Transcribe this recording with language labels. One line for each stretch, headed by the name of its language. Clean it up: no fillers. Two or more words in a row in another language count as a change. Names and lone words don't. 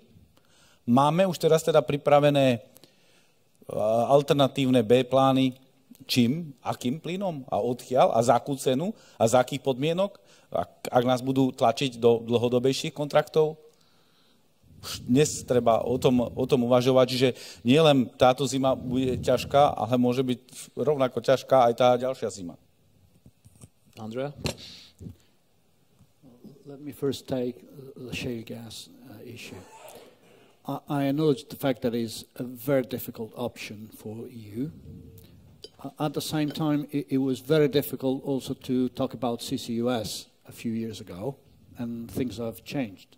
Slovak: Máme už teraz teda pripravené alternatívne B plány, čím, akým plynom a odkiaľ a za akú cenu a za akých podmienok, ak nás budú tlačiť do dlhodobejších kontraktov. Dnes treba o tom uvažovať, že nielen táto zima bude ťažká, ale môže byť rovnako ťažká aj tá ďalšia zima. Andrea?
English: Let me first take the shale gas issue. I acknowledge the fact that it is a very difficult option for EU. At the same time, it was very difficult also to talk about CCUS a few years ago, and things have changed.